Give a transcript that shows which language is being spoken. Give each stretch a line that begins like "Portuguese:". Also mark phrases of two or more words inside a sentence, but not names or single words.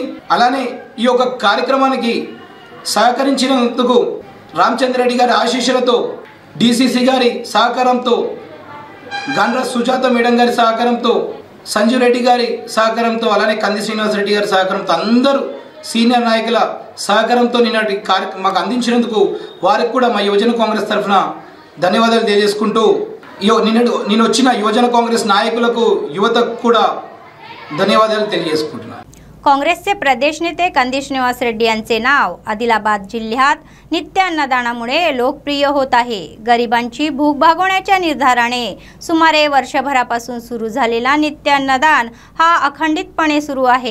Telugu: అలానే ఈ యొక్క కార్యక్రమానికి సహకరించినందుకు రామచంద్రరెడ్డి గారి ఆశీస్సులతో, డిసిసి గారి సహకారంతో, గండ్ర సుజాత మేడం గారి సహకారంతో, సంజీవ్ రెడ్డి గారి సహకారంతో, అలానే కంది శ్రీనివాస్ రెడ్డి గారి సహకారంతో, అందరూ సీనియర్ నాయకుల సహకారంతో నిన్నటి కార్యక్రమం మాకు అందించినందుకు వారికి కూడా మా యువజన కాంగ్రెస్ తరఫున ధన్యవాదాలు తెలియజేసుకుంటూ, నేను వచ్చిన యువజన కాంగ్రెస్ नायकुలకు యువతకు కూడా ధన్యవాదాలు తెలియజేసుకుంటున్నాను.
Marathi: काँग्रेसचे प्रदेश नेते कंदी श्रीनिवास रेड्डी यांचे नाव आदिलाबाद जिल्ह्यात नित्य अन्नदानामुळे लोकप्रिय होत आहे. गरिबांची भूक भागवण्याच्या निर्धाराने सुमारे वर्षभरापासून सुरू झालेला नित्य अन्नदान हा अखंडितपणे सुरू आहे.